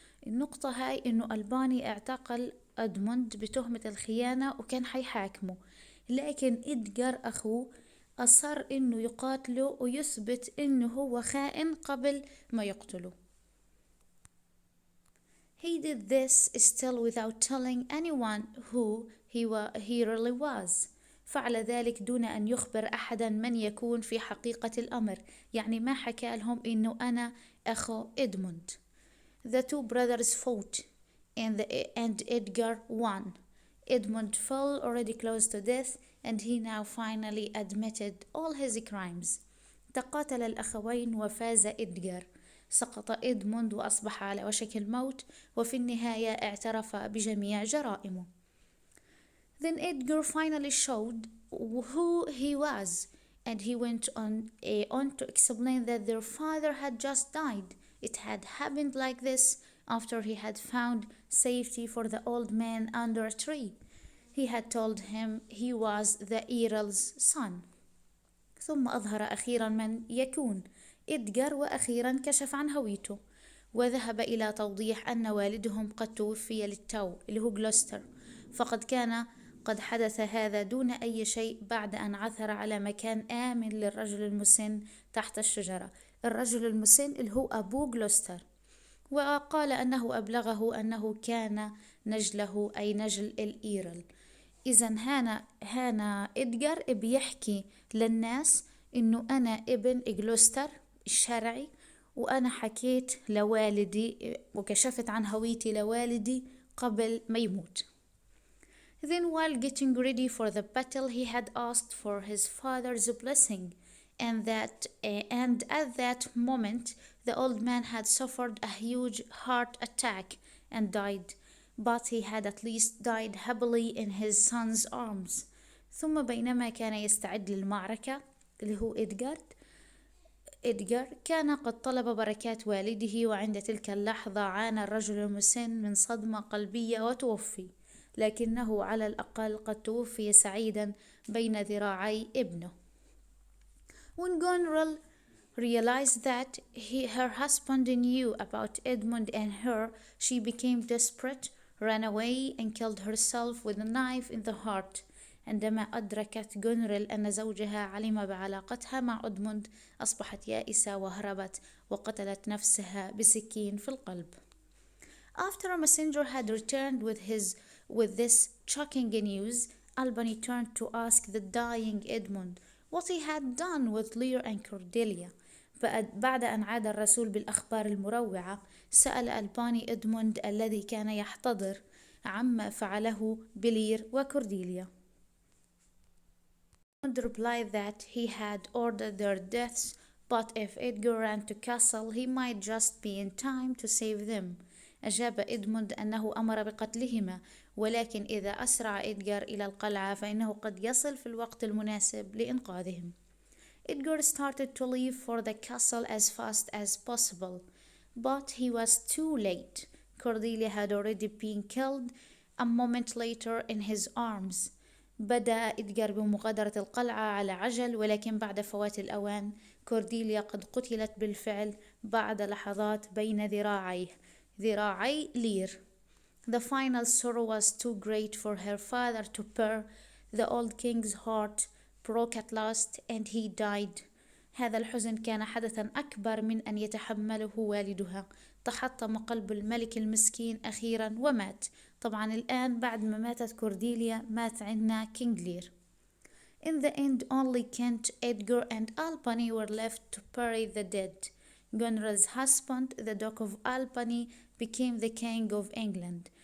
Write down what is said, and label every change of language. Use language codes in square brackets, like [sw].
[ar] النقطة هاي إنه ألباني اعتقل إدموند بتهمة الخيانة وكان حيحاكمه، لكن إدغار أخوه أصر إنه يقاتله ويثبت إنه هو خائن قبل ما يقتله. [en] He did this still without telling anyone who he really was. [ar] فعل ذلك دون أن يخبر أحدا من يكون في حقيقة الأمر، يعني ما حكى لهم إنه أنا أخو إدموند. [en] The two brothers fought and Edgar won. Edmund fell already close to death and he now finally admitted all his crimes. [ar] تقاتل الأخوين وفاز إدغار. سقط إدموند وأصبح على وشك الموت، وفي النهاية اعترف بجميع جرائمه. [en] Then Edgar finally showed who he was, and he went on to explain that their father had just died. It had happened like this after he had found safety for the old man under a tree. He had told him he was the Earl's son. [ar] ثم أظهر أخيرا من يكون إدغار، وأخيرا كشف عن هويته، وذهب إلى توضيح أن والدهم قد توفي للتو اللي هو جلوستر، فقد كان قد حدث هذا دون أي شيء بعد أن عثر على مكان آمن للرجل المسن تحت الشجرة. الرجل المسن اللي هو أبو جلوستر، وقال أنه أبلغه أنه كان نجله أي نجل الإيرل. إذا هانا إدغار بيحكي للناس إنه أنا ابن جلوستر الشرعي، وأنا حكيت لوالدي وكشفت عن هويتي لوالدي قبل ما يموت. [en] Then while getting ready for the battle he had asked for his father's blessing, and at that moment the old man had suffered a huge heart attack and died, but he had at least died happily in his son's arms. [ar] ثم بينما كان يستعد للمعركة اللي هو إدغار كان قد طلب بركات والده، وعند تلك اللحظة عانى الرجل المسن من صدمة قلبية وتوفي، لكنه على الأقل قد توفي سعيدا بين ذراعي ابنه. [en] When Gonril realized that her husband knew about Edmund and her, she became desperate, ran away and killed herself with a knife in the heart. [ar] عندما أدركت جونريل أن زوجها علم بعلاقتها مع إدموند أصبحت يائسة وهربت وقتلت نفسها بسكين في القلب. [en] After a messenger had returned with this shocking news, Albany turned to ask the dying Edmund what he had done with Lear and Cordelia. [ar] بعد أن عاد الرسول بالأخبار المروعة، سأل ألباني إدموند الذي كان يحتضر عما فعله بلير وكورديليا. [en] Edmund replied that he had ordered their deaths, but if Edgar ran to castle he might just be in time to save them. [ar] أجاب إدموند أنه أمر بقتلهما، ولكن إذا أسرع إدغار إلى القلعة فإنه قد يصل في الوقت المناسب لإنقاذهم. [en] Edgar started to leave for the castle as fast as possible, but he was too late. Cordelia had already been killed a moment later in his arms. [ar] بدأ إدغار بمغادرة القلعة على عجل، ولكن بعد فوات الأوان كورديليا قد قتلت بالفعل بعد لحظات بين ذراعي لير. [en] The final sorrow was too great for her father to bear. The old king's heart broke at last and he died. [ar] هذا الحزن كان حدثا أكبر من أن يتحمله والدها. تحطم قلب الملك المسكين أخيرا ومات. طبعا الآن بعد ما ماتت كورديليا مات عنا كينج لير. [en] In the end only Kent, Edgar and Albany were left to bury the dead. Gonrel's husband, the Duke of Albany, became the King of England.